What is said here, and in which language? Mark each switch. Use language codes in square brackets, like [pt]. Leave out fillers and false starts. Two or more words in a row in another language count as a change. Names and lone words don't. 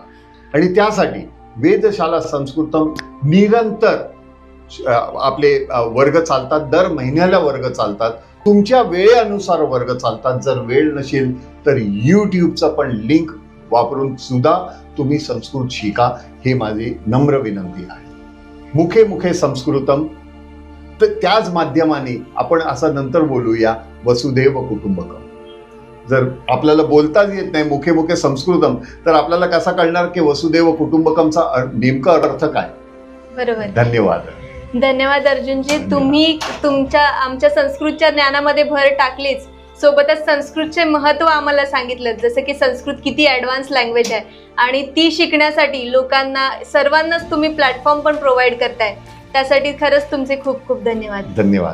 [mr] आणि त्यासाठी वेधशाला संस्कृतम निरंतर आपले वर्ग चालतात, दर महिन्याला वर्ग चालतात, तुमच्या वेळेनुसार वर्ग चालतात. जर वेळ नसेल तर यूट्यूबचा पण लिंक वापरून सुद्धा तुम्ही संस्कृत शिका, हे माझी नम्र विनंती आहे. [sa] मुखे मुखे संस्कृतम, [mr] तर त्याच माध्यमाने आपण असं नंतर बोलूया [sa] वसुधैव कुटुंबकम. [mr] जर आपल्याला बोलताच येत नाही [sa] मुखे मुखे संस्कृतम, [mr] तर आपल्याला कसा कळणार की [sa] वसुधैव कुटुंबकमचा [mr] नेमका अर्थ काय? बरोबर. धन्यवाद अर्जुनजी. तुम्ही आमच्या संस्कृतच्या ज्ञानामध्ये भर टाकलीच, सोबतच संस्कृतचे महत्व आम्हाला सांगितलं, जसं की संस्कृत किती [en] advance language [mr] आहे आणि ती शिकण्यासाठी लोकांना सर्वांनाच तुम्ही प्लॅटफॉर्म पण प्रोव्हाइड करताय, त्यासाठी खरंच तुमचे खूप खूप धन्यवाद.